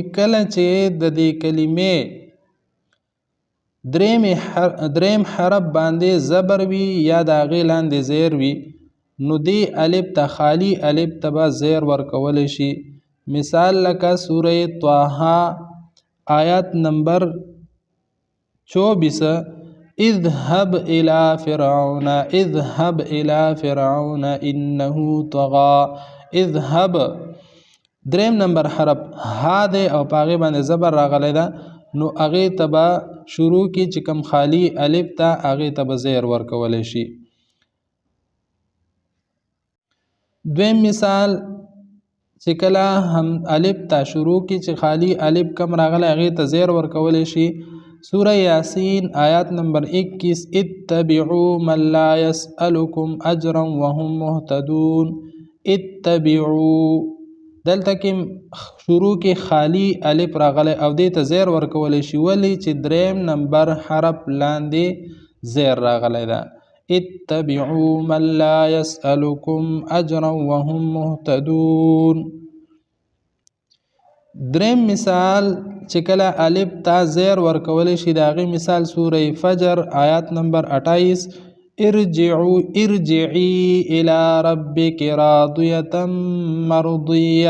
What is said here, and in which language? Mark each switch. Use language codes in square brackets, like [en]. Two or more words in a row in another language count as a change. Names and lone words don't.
[ps] کله چې د دې کلمې دریم حرف باندې زبر وي یا د هغې لاندې زیر وي نو دې الف ته خالی الف ته به زیر ورکولی شي. مثال لکه سوره طه آیات نمبر 24 [ar] اذهب الى فرعون اذهب الى فرعون انه طغى. [ps] اذهب دریم نمبر حرف ها دی او په هغې باندې زبر راغلی ده، نو هغې ته به شروع کې چې کوم خالی الف ته هغې ته به زیر ورکولی شي. دویم مثال چې کله هم الف ته شروع کې چې خالی الف کم راغلی هغې ته زیر ورکولی شي. سوره یاسین آیات نمبر 21 [ar] اتبعوا من لا يسألكم اجرا وهم مهتدون. [ps] اتبعوا دلته کې شروع کې خالی الف راغلی او دې ته زیر ورکولی شي، ولې چې دریم نمبر حرف لاندې زیر راغلی ده. [ar] اتبعوا من لا يسألكم اجرا وهم مهتدون. [ps] دریم مثال چې کله الف ته زیر ورکولی شي د هغې مثال سوره فجر آیات نمبر 28 [ar] ارجعی الى ربک راضیة مرضیة.